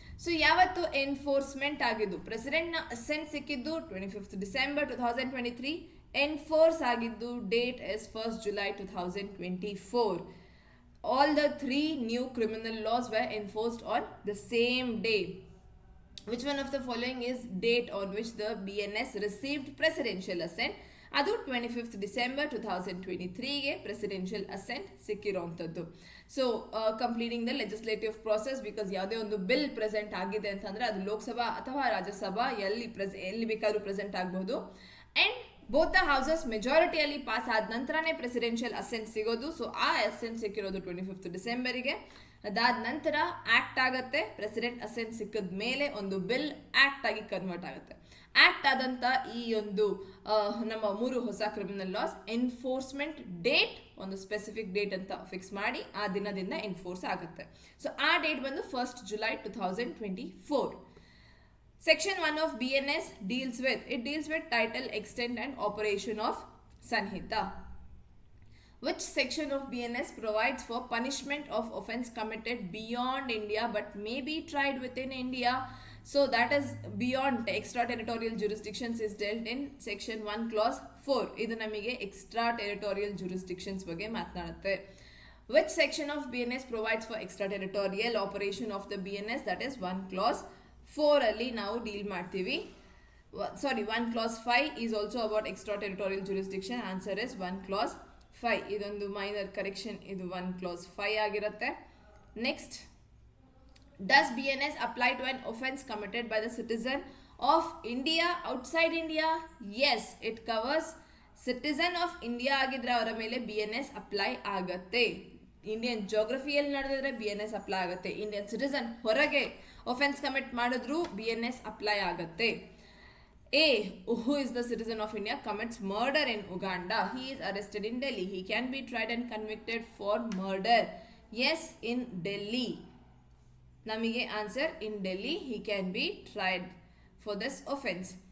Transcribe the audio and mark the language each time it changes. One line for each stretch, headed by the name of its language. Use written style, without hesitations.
Kannada: So ಯಾವತ್ತು enforcement ಆಗಿದ್ದು? ಪ್ರೆಸಿಡೆಂಟ್ನ asset ಸಿಕ್ಕಿದ್ದು 25th December 2023. ಎನ್ಫೋರ್ಸ್ ಆಗಿದ್ದು date is 1st July 2024.
English: All the 3 new criminal laws were enforced on the same day. Which one of the following is date on which the BNS received presidential assent?
Kannada: ಅದು 25th December 2023ಗೆ presidential asset ಸಿಕ್ಕಿರೋಂಥದ್ದು.
English: So completing the legislative process.
Kannada: Because ಯಾವುದೇ ಒಂದು bill present ಆಗಿದೆ ಅಂತಂದ್ರೆ ಅದು ಲೋಕಸಭಾ ಅಥವಾ ರಾಜ್ಯಸಭಾ ಎಲ್ಲಿ ಬೇಕಾದ್ರೂ present ಆಗಬಹುದು.
English: and both the houses
Kannada: ಮೆಜಾರಿಟಿಯಲ್ಲಿ pass ಆದ ನಂತರನೇ ಪ್ರೆಸಿಡೆನ್ಷಿಯಲ್ ಅಸೆಂಟ್ ಸಿಗೋದು. ಸೊ ಆ ಅಸೆಂಟ್ ಸಿಕ್ಕಿರೋದು 25th Decemberಗೆ. ಅದಾದ ನಂತರ ಆಕ್ಟ್ ಆಗುತ್ತೆ. ಪ್ರೆಸಿಡೆಂಟ್ ಅಸೆಂಟ್ ಸಿಕ್ಕಿದ ಮೇಲೆ ಒಂದು ಬಿಲ್ ಆಕ್ಟ್ ಆಗಿ ಕನ್ವರ್ಟ್ ಆಗುತ್ತೆ. ಆಕ್ಟ್ ಆದಂಥ ಈ ಒಂದು ನಮ್ಮ 3 ಹೊಸ ಕ್ರಿಮಿನಲ್ ಲಾಸ್ ಎನ್ಫೋರ್ಸ್ಮೆಂಟ್ ಡೇಟ್ ಒಂದು ಸ್ಪೆಸಿಫಿಕ್ ಡೇಟ್ ಅಂತ ಫಿಕ್ಸ್ ಮಾಡಿ ಆ ದಿನದಿಂದ ಎನ್ಫೋರ್ಸ್ ಆಗುತ್ತೆ. ಸೊ ಆ ಡೇಟ್ ಬಂದು 1st July 2024.
English: Section 1 of BNS deals with title, extent and operation of Sanhita. Which section of BNS provides for punishment of offence committed beyond India but may be tried within India? So that is beyond extraterritorial jurisdictions is dealt in section 1 clause 4.
Kannada: Idu namige extraterritorial jurisdictions ಬಗ್ಗೆ ಮಾತನಾಡುತ್ತೆ.
English: Which section of BNS provides for extraterritorial operation of the BNS? That is 1 clause 4
Kannada: ಅಲ್ಲಿ ನಾವು deal ಮಾಡ್ತೀವಿ.
English: 1 clause 5 is also about extraterritorial jurisdiction. Answer is 1 clause 5.
Kannada: ಇದೊಂದು minor correction. ಇದು 1 clause 5 ಆಗಿರುತ್ತೆ.
English: Next, does BNS apply to an offence committed by the citizen of India outside India? Yes, it covers citizen of India
Kannada: ಆಗಿದ್ರೆ ಅವರ ಮೇಲೆ BNS apply ಆಗತ್ತೆ. Indian ಜೋಗ್ರಫಿಯಲ್ಲಿ ನಡೆದಿದ್ರೆ BNS apply ಆಗುತ್ತೆ. Indian citizen ಹೊರಗೆ offence commit ಮಾಡಿದ್ರು BNS apply ಆಗತ್ತೆ.
English: A. Who is the citizen of India commits murder in Uganda? He is arrested in Delhi. He can be tried and convicted for murder. Yes, in Delhi.
Kannada: Namige
English: answer, in Delhi he can be tried for this offence.